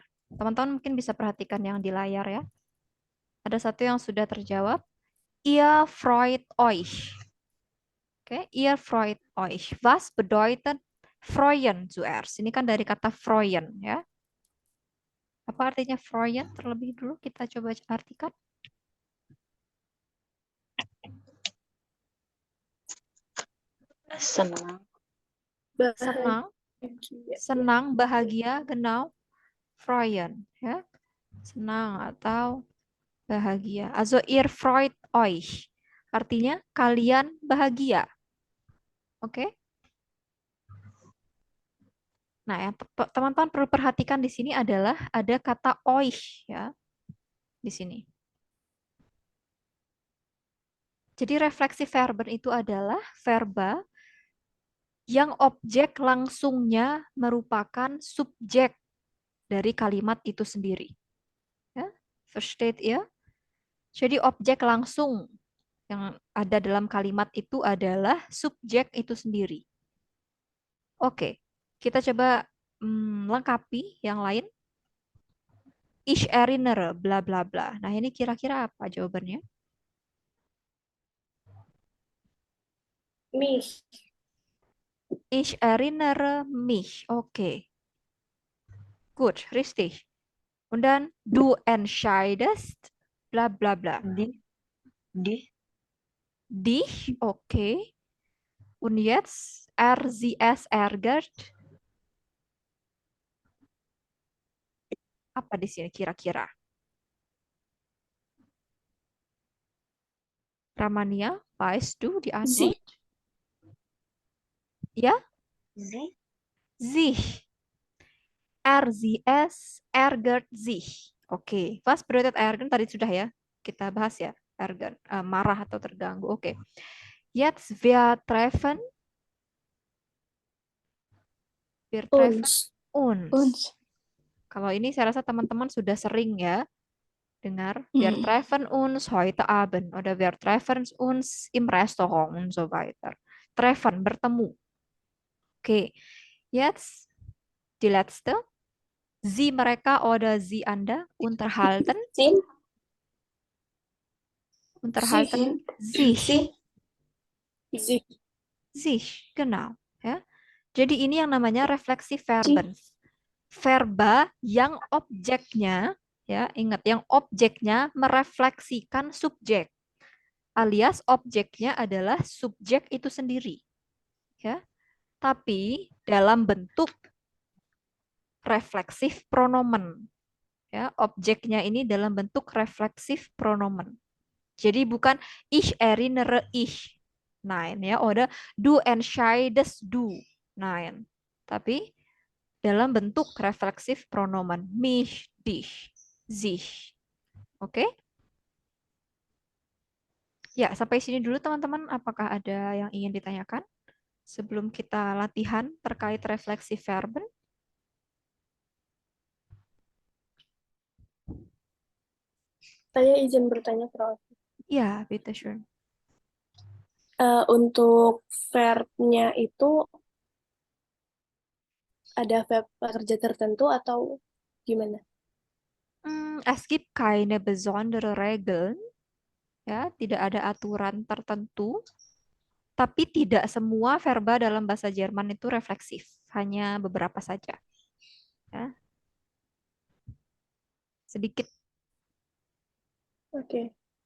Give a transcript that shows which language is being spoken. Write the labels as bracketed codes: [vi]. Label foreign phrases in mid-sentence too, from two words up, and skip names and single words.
[id] Teman-teman mungkin bisa perhatikan yang di layar ya. Ada satu yang sudah terjawab. [de] Ihr freut euch. Oke, ihr freut euch. Was bedeutet freuen zuerst? [id] Ini kan dari kata freuen ya. Apa artinya freuen? Terlebih dulu kita coba artikan. Senang. Senang, bahagia. senang, bahagia, [de] genau. Freuen ya. [id] Senang atau bahagia. [de] Also ihr freut euch. [id] Artinya kalian bahagia. Oke? Nah, yang teman-teman perlu perhatikan di sini adalah ada kata euch ya di sini. Jadi refleksivverben itu adalah verba yang objek langsungnya merupakan subjek dari kalimat itu sendiri. Ya, [de] versteht ihr? [id] Jadi objek langsung yang ada dalam kalimat itu adalah subjek itu sendiri. Oke, kita coba lengkapi yang lain. [de] Ich erinnere, bla bla bla. [id] Nah, ini kira-kira apa jawabannya? [de] Mich. Ich erinnere mich. Oke. Gut, richtig. Und dann du entscheidest, bla bla bla. Di. Dich, oke. Und jetzt er, sie, es ärgert. [id] Apa di sini kira-kira? [de] Ramania, weißt du die Sie. Antwort? Ya? Zi. Sich. Er, sie, es ärgert sich. Oke. Was bedeutet ärgern? [id] Tadi sudah ya. Kita bahas ya. Ärgern. Marah atau terganggu. Oke. [de] Jetzt wir treffen. Wir treffen Uns. uns. Uns. [id] Kalau ini saya rasa teman-teman sudah sering ya dengar. [de] Wir treffen uns heute Abend oder wir treffen uns im Restaurant und so weiter. Treffen, [id] bertemu. Oke. [de] Jetzt die letzte. Sie mereka oder sie Anda unterhalten. Sie. Unterhalten sich. Sie. Sich, genau. [id] Ya. Jadi ini yang namanya refleksivverben. Verba yang objeknya, ya ingat, yang objeknya merefleksikan subjek. Alias objeknya adalah subjek itu sendiri. Ya. Tapi dalam bentuk refleksif pronomen. Ya, objeknya ini dalam bentuk refleksif pronomen. Jadi bukan [de] ich erinnere ich. Nein, ya, oder du entscheidest du. Nein. [id] Tapi dalam bentuk refleksif pronomen. [de] Mich, dich, sich. [id] Oke? Ya, sampai sini dulu teman-teman. Apakah ada yang ingin ditanyakan sebelum kita latihan terkait refleksif verben? Saya izin bertanya, Prof. Ya, [de] bitte schön. [id] Untuk verbnya itu ada verb pekerja tertentu atau gimana? [de] Es gibt keine besondere Regeln. [id] Ya, tidak ada aturan tertentu. Tapi tidak semua verba dalam bahasa Jerman itu refleksif. Hanya beberapa saja. Ya. Sedikit. Oke.